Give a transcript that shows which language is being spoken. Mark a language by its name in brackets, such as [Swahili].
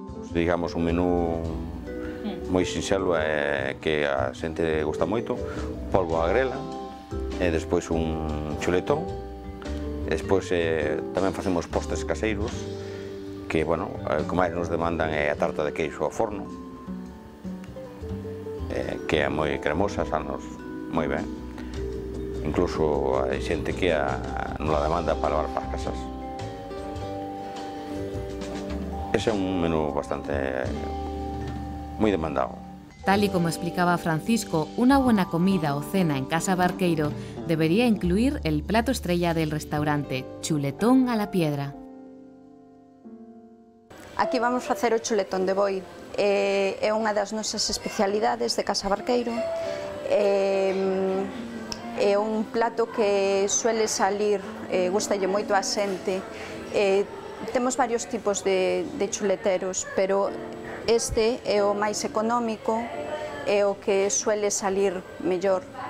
[Galician] Digamos, un menú moi sinxelo que a xente gusta moito, polvo a grela, e despois un chuletón, e despois tamén facemos postres caseiros, que, bueno, o que máis nos demandan é a tarta de queixo ao forno, que é moi cremosa, sanos moi ben. Incluso hai xente que non la demanda para levar para as casas. Ese é un menú bastante moi demandado. [Spanish] Tal y como explicaba Francisco, una buena comida o cena en Casa Barqueiro debería incluir el plato estrella del restaurante, chuletón a la piedra. [Galician] Aquí vamos facer o chuletón de boi. É unha das nosas especialidades de Casa Barqueiro. É un plato que suele salir, gustalle moito a xente. Temos varios tipos de chuleteros, pero este é o máis económico, é o que suele salir mellor.